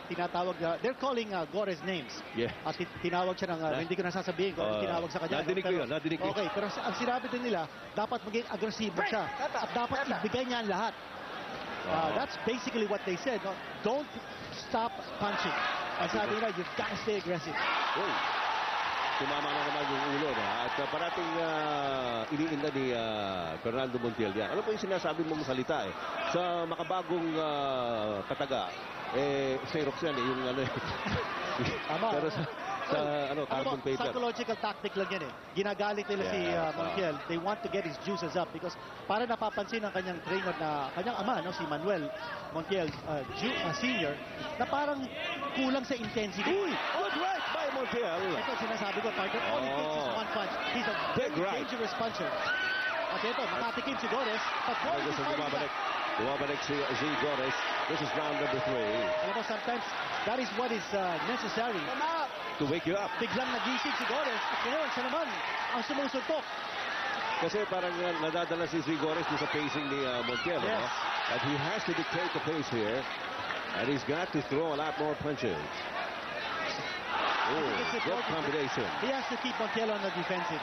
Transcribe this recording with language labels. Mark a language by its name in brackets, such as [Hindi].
[Filipino] Tinatawag, [English] they're calling Gores names. Yeah. [Filipino] At tinawag siya ng, hindi ko nasasabihin kung tinawag sa kanya. Nadinig ko yun, nadinig ko. Okay, pero ang sinabi din nila, dapat maging agresibo siya. At dapat ibigay niya ang lahat. [English] That's basically what they said. No? Don't stop punching. [Filipino] Ang sabi nila, [English] you've got to stay aggressive. [Filipino] Oh. Tumama na naman yung ulo. At parating iniinda ni Fernando Montiel yan. Ano po yung sinasabi mong salita sa makabagong kataga? Xerox yan yung Tama. Pero sa carbon paper. Psychological tactic lang yan Ginagalit nila si Montiel. [English] They want to get his juices up because [Filipino] para napapansin ng kanyang trainer na kanyang ama, si Manuel Montiel Senior, na parang kulang sa intensity. [English] Good right by Montiel. [Filipino] Ito sinasabi ko, [English] partner, all it takes is one punch. He's a very dangerous puncher. [Filipino] At ito, makatikim si Gores. [English] But Gores is fighting back. [Filipino] Bumabalik si Z Gores. [English] This is round number 3. [Filipino] Alam mo, [English] sometimes that is what is necessary. To wake you up. [Filipino] Biglang nagising si Gores at ngayon siya naman ang sumusuntok. Kasi parang nadadala si Z Gores sa pacing ni Montiel. [English] Yes. But he has to dictate the pace here. And he's got to throw a lot more punches. Oh, It's good important. combination. He has to keep Montiel on the defensive.